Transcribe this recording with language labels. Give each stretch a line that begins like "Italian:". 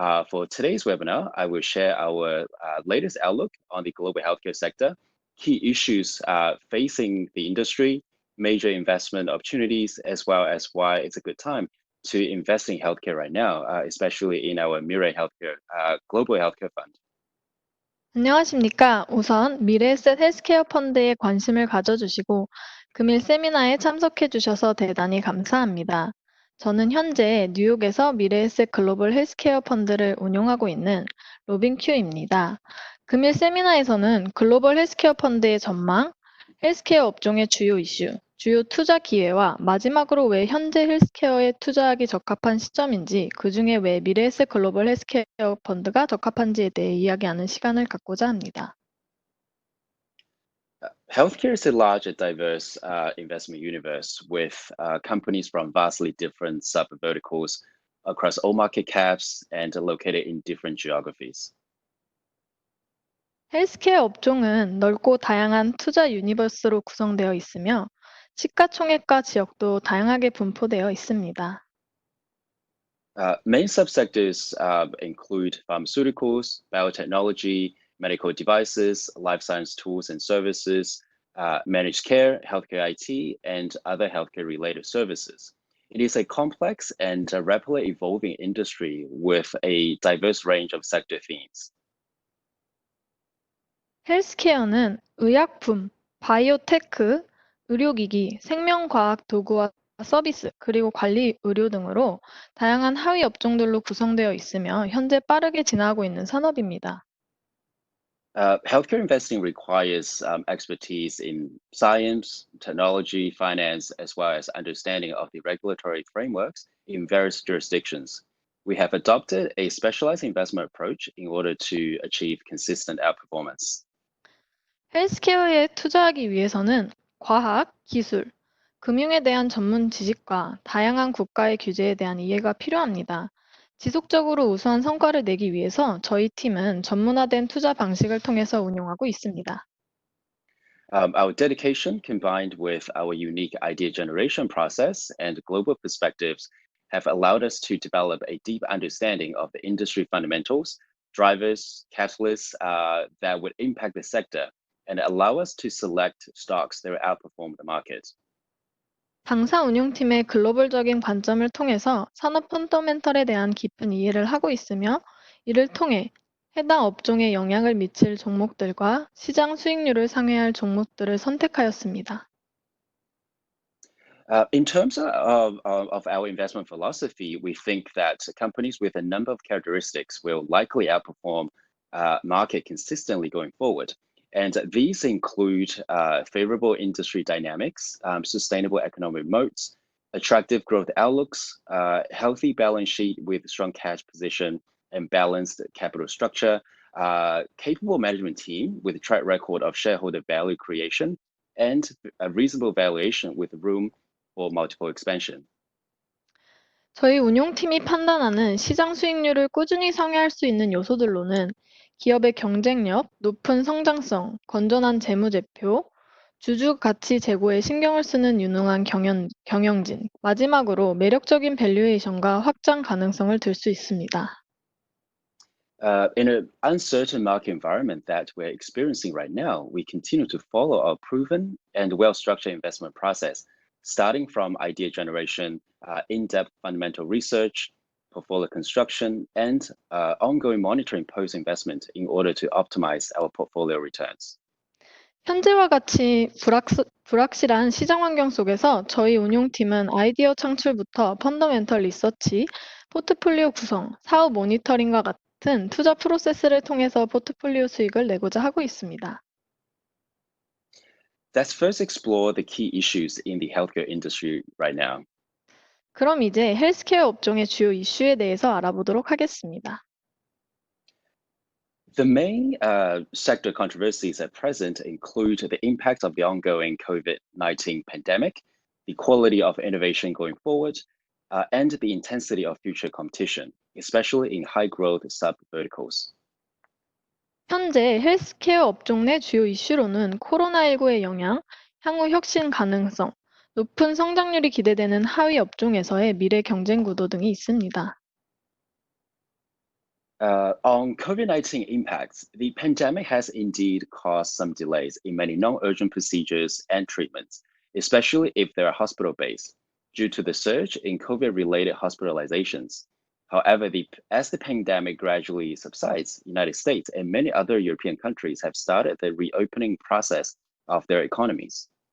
English: For today's webinar, I will share our latest outlook on the global healthcare sector, key issues facing the industry, major investment opportunities, as well as why it's a good time to invest in healthcare right now, especially in our Mirai Healthcare Global Healthcare Fund.
Korean: 안녕하십니까. 우선 미래에셋 헬스케어 펀드에 관심을 가져주시고 금일 세미나에 참석해 주셔서 대단히 감사합니다. 저는 현재 뉴욕에서 미래에셋 글로벌 헬스케어 펀드를 운용하고 있는 로빈 큐입니다. 금일 세미나에서는 글로벌 헬스케어 펀드의 전망, 헬스케어 업종의 주요 이슈, 주요 투자 기회와 마지막으로 왜 현재 헬스케어에 투자하기 적합한 시점인지, 그중에 왜 미래에셋 글로벌 헬스케어 펀드가 적합한지에 대해 이야기하는 시간을 갖고자 합니다.
English: Healthcare is a large and diverse investment universe with companies from vastly different sub-verticals across all market caps and located in different geographies.
Korean: 헬스케어 업종은 넓고 다양한 투자 유니버스로 구성되어 있으며 시가총액과 지역도 다양하게 분포되어 있습니다.
English: Main subsectors include pharmaceuticals, biotechnology, medical devices, life science tools and services, managed care, healthcare IT, and other healthcare-related services. It is a complex and rapidly evolving industry with a diverse range of sector themes.
Korean: 헬스케어는 의약품, 바이오테크, 의료기기, 생명과학 도구와 서비스, 그리고 관리 의료 등으로 다양한 하위 업종들로 구성되어 있으며 현재 빠르게 진화하고 있는 산업입니다.
English: Healthcare investing requires expertise in science, technology, finance, as well as understanding of the regulatory frameworks in various jurisdictions. We have adopted a specialized investment approach in order to achieve consistent outperformance.
Korean: 헬스케어에 투자하기 위해서는 과학, 기술, 금융에 대한 전문 지식과 다양한 국가의 규제에 대한 이해가 필요합니다. 지속적으로 우수한 성과를 내기 위해서 저희 팀은 전문화된 투자 방식을 통해서 운용하고 있습니다.
English: Our dedication, combined with our unique idea generation process and global perspectives, have allowed us to develop a deep understanding of the industry fundamentals, drivers, catalysts that would impact the sector, and allow us to select stocks that will outperform the market.
Korean: 당사 운용팀의 글로벌적인 관점을 통해서 산업 펀더멘털에 대한 깊은 이해를 하고 있으며, 이를 통해 해당 업종에 영향을 미칠 종목들과 시장 수익률을 상회할 종목들을 선택하였습니다.
English: In terms of our investment philosophy, we think that companies with a number of characteristics will likely outperform market consistently going forward. And these include favorable industry dynamics, sustainable economic moats, attractive growth outlooks, healthy balance sheet with strong cash position and balanced capital structure, capable management team with a track record of shareholder value creation, and a reasonable valuation with room for multiple expansion.
Korean: 저희 운용팀이 판단하는 시장 수익률을 꾸준히 상회할 수 있는 요소들로는 기업의 경쟁력, 높은 성장성, 건전한 재무제표, 주주 가치 제고에 신경을 쓰는 유능한 경영진, 마지막으로 매력적인 밸류에이션과 확장 가능성을 들 수 있습니다.
English: In an uncertain market environment that we're experiencing right now, we continue to follow our proven and well-structured investment process, starting from idea generation, in-depth fundamental research, portfolio construction, and ongoing monitoring post-investment in order to optimize our portfolio returns.
Korean: 현재와 같이 불확실한 시장 환경 속에서 저희 운용팀은 아이디어 창출부터 펀더멘털 리서치, 포트폴리오 구성, 사업 모니터링과 같은 투자 프로세스를 통해서 포트폴리오 수익을 내고자 하고 있습니다.
English: Let's first explore the key issues in the healthcare industry right now.
Korean: 그럼 이제 헬스케어 업종의 주요 이슈에 대해서 알아보도록 하겠습니다.
English: The main sector controversies at present include the impact of the ongoing COVID-19 pandemic, the quality of innovation going forward, and the intensity of future competition, especially in high-growth sub-verticals.
Korean: 현재 헬스케어 업종 내 주요 이슈로는 코로나19의 영향, 향후 혁신 가능성, 높은 성장률이 기대되는 하위 업종에서의 미래 경쟁 구도 등이 있습니다.
English: On COVID-19 impacts, the pandemic has indeed caused some delays in many non-urgent procedures and treatments, especially if they are hospital-based, due to the surge in COVID-related hospitalizations. However, as the pandemic gradually subsides, the United States and many other European countries have started the reopening process of their economies.